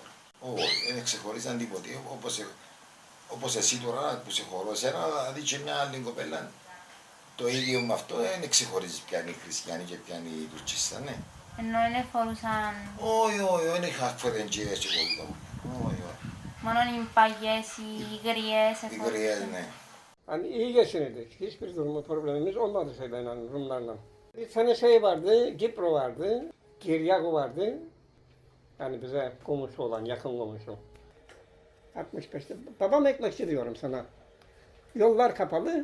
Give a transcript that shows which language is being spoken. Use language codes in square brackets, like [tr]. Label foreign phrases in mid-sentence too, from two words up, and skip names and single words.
[el] Όχι, δεν ξεχωρίζαν τίποτε. Όπως εσύ τώρα που σε χωρώ εσένα, θα δεις και μια άλλη κοπέλα. Το ίδιο με αυτό δεν ξεχωρίζει ποια είναι η χριστιανή και ποια είναι η τουρκίστα, ναι. Ενώ δεν φορούσαν... Όχι, δεν είχα φορεντζίες και πολύ. Όχι. Μόνο οι παγιές, οι γριές. Οι γριές, ναι. [tr] Hani iyi geçinirdik. Hiçbir durumu problemimiz olmadı şeylerle, Rumlarla. Bir tane şey vardı, Gipro vardı, Kiryako vardı. Yani bize komşu olan, yakın komşu. 65'te. Babam ekmekçi diyorum sana. Yollar kapalı.